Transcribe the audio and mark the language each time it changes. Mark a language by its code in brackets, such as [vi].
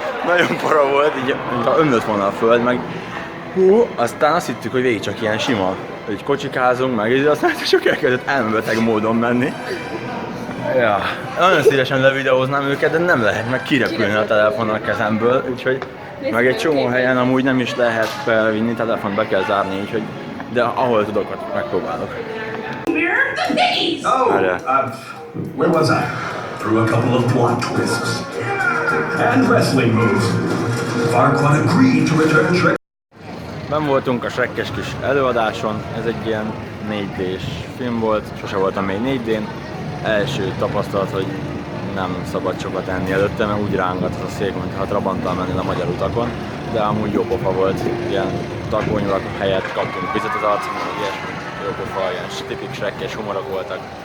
[hu] Nagyon para volt, így ömlött volna a föld, meg aztán azt hittük, hogy végig csak ilyen sima, hogy kocsikázunk, meg aztán csak elkezdett elmebeteg módon menni. Ja, nagyon szívesen levideóznám őket, de nem lehet, meg kirepülni a telefon a kezemből, úgyhogy meg egy csomó helyen amúgy nem is lehet felvinni, telefont be kell zárni, úgyhogy de ahol tudok, ott megpróbálok. [en] Oh, where was I? Through a couple of plot twists and wrestling moves. Farquaad agreed to return Shrek. [hu] Ben voltunk a Shrek-es kis előadáson, ez egy ilyen 4D-s film volt, sose voltam még 4D-n. Első tapasztalat, hogy nem szabad sokat enni előtte, mert úgy rángat az a szék, mintha Trabanttal mennél a magyar utakon, de amúgy jó pofa volt, ilyen takonyulak helyett kaptunk vizet az arcon, meg ilyesmi, jó pofa, ilyen tipik Shrek-es humorok voltak.